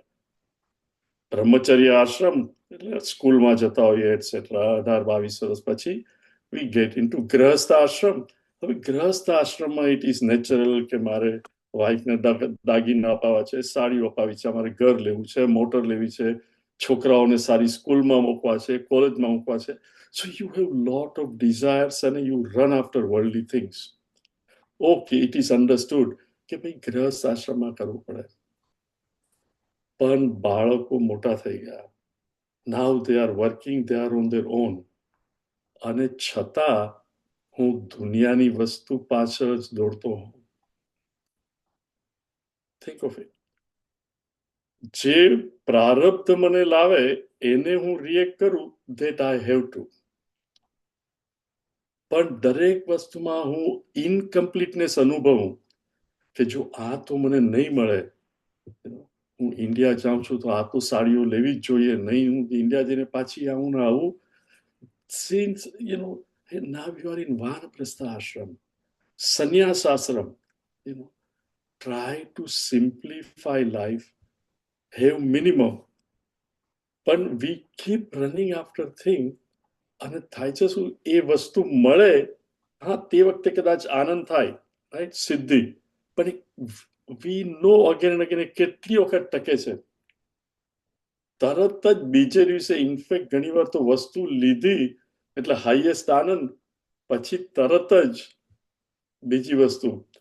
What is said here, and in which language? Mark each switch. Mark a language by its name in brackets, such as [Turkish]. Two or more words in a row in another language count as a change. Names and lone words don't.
[Gujarati] બ્રહ્મચર્ય આશ્રમ એટલે સ્કૂલમાં જતા હોઈએ એટસેટ્રા, 18-22 વર્ષ પછી [English] we get into [Gujarati] ગ્રહસ્થ આશ્રમ. હવે ગ્રહસ્થ આશ્રમમાં [English] it is natural [Gujarati] કે મારે વાઇફને દાગીના અપાવવા છે, સાડીઓ અપાવી છે, મારે ઘર લેવું છે, મોટર લેવી છે, છોકરાઓને સારી સ્કૂલમાં મૂકવા છે, કોલેજમાં મૂકવા છે. [English] So you have lot of desires and you run after worldly things. Okay, it is understood [Gujarati] કે ભાઈ ગ્રહસ્થ આશ્રમમાં કરવું પડે. પણ બાળકો મોટા થઈ ગયા. [English] Now they are working, they are on their own. [Gujarati] અને છતાં હું દુનિયાની વસ્તુ પાછળ જ દોડતો હોઉં. [English] Think of it. [Gujarati] જે પ્રારબ્ધ મને લાવે એને હું રિએક્ટ કરું, [English] that I have to. [Gujarati] પણ દરેક વસ્તુમાં હું ઇનકમ્પ્લીટનેસ અનુભવું કે જો આ તો મને નહીં મળે, હું ઇન્ડિયા જાઉં છું તો આ તો સાડીઓ લેવી જ જોઈએ, નહીં હું ઇન્ડિયા જઈને પાછી આવું ને આવું. [English] Since now you are in [Gujarati] વાનપ્રસ્થ આશ્રમ, સંન્યાસ આશ્રમ, [English] try to simplify life, have minimum. પણ we keep running after thing. [Gujarati] અને થાય છે શું? એ વસ્તુ મળે, હા તે વખતે કદાચ આનંદ થાય, રાઈટ? સિદ્ધિ. પણ [English] we know again and again [Gujarati] કેટલી વખત ટકે છે. તરત જ બીજે દિવસે ઇનફેક્ટ ઘણી વાર તો વસ્તુ લીધી એટલે હાઈએસ્ટ આનંદ, પછી તરત જ બીજી વસ્તુ.